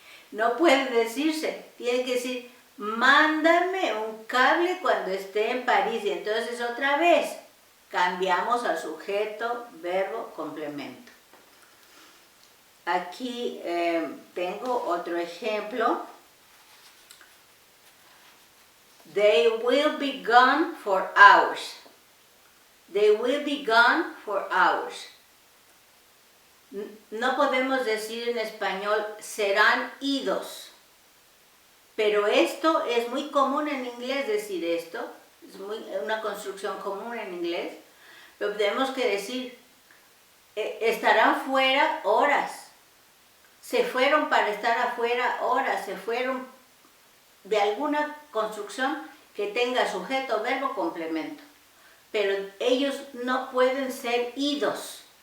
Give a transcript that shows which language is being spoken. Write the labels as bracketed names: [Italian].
[Spanish] No puede decirse, tiene que decir, mándame un cable cuando esté en París. Y entonces otra vez cambiamos al sujeto, verbo, complemento. Aquí tengo otro ejemplo. [English] They will be gone for hours. They will be gone for hours. [Spanish] No podemos decir en español serán idos, pero esto es muy común en inglés decir esto, es una construcción común en inglés, pero tenemos que decir estarán fuera horas, se fueron para estar afuera horas, se fueron de alguna construcción que tenga sujeto, verbo, complemento, pero ellos no pueden ser idos.